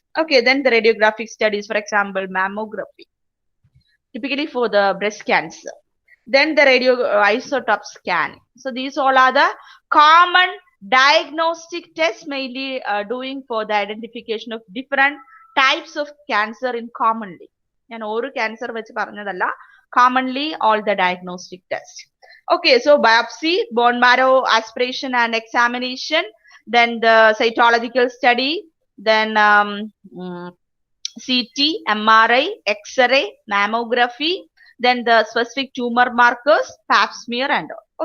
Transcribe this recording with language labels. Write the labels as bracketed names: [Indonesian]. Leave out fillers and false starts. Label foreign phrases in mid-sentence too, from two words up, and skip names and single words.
[English] Okay, then the radiographic studies, for example, mammography, typically for the breast cancer. Then the radio isotope scan. So these all are the common diagnostic tests mainly doing for the identification of different types of cancer in commonly. [Malayalam] And ഒരു cancer വെച്ച് പറഞ്ഞതല്ല, [English] commonly all the diagnostic tests. Okay, so biopsy, bone marrow aspiration and examination, then the cytological study, then CT, MRI, X-ray, mammography, then the specific tumor markers, pap smear and all.